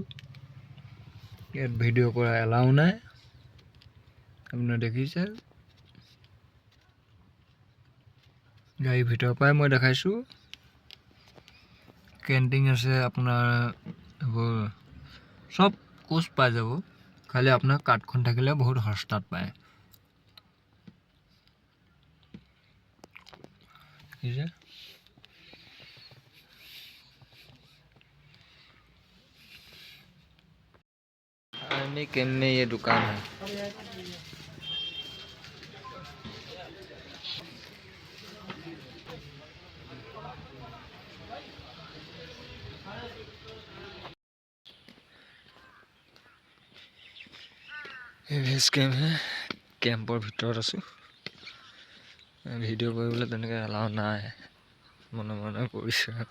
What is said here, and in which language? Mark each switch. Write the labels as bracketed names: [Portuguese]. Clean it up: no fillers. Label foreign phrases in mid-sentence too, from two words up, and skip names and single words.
[Assamese] ইয়াত ভিডিঅ' কৰা এলাও নাই, আপোনালোকে দেখিছে। গাড়ীৰ ভিতৰৰ পৰাই মই দেখাইছোঁ। কেণ্টিন আছে, আপোনাৰ এইবোৰ চব কোচ পাই যাব। খালি আপোনাৰ কাৰ্ডখন থাকিলে বহুত সস্তাত পায়। [Hindi] आर्मी कैंप में ये दुकान है। [English] base camp [Assamese] है, কেম্পৰ ভিতৰত আছো। ভিডিঅ' কৰিবলৈ তেনেকৈ এলাও নাই, মনে মনে কৰিছোঁ।